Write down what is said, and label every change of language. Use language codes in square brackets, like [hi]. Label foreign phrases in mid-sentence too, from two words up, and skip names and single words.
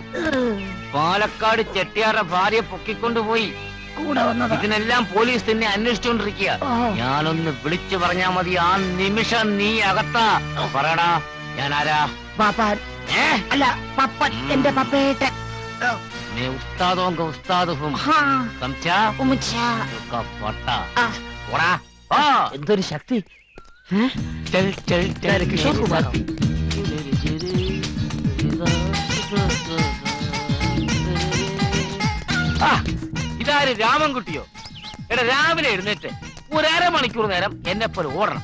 [ml] പാലക്കാട് ചെട്ടിയാരുടെ ഭാര്യയെ പൊക്കിക്കൊണ്ടുപോയി. ഇതിനെല്ലാം പോലീസ് തന്നെ അന്വേഷിച്ചുകൊണ്ടിരിക്കുക. ഞാനൊന്ന് വിളിച്ചു പറഞ്ഞാ മതി, ആ നിമിഷം നീ അകത്താ. പറയടാ, ഞാൻ ആരാ? പാപ്പാൻ. അല്ല, പപ്പൻ. എന്റെ പപ്പേട്ടൻ. [hi] मैं उस्ताद होऊंगा, उस्ताद हूँ, समझा? उसका पट्टा ओड़ा। [ml] എന്തൊരു ശക്തി! [hi] चल चल चल [ml] കിഷോർ കുമാർ. ഇതാര് രാമൻകുട്ടിയോ? എടാ, രാവിലെ എഴുന്നേറ്റ് ഒരു അരമണിക്കൂർ നേരം എന്നെ പോലെ ഓടണം.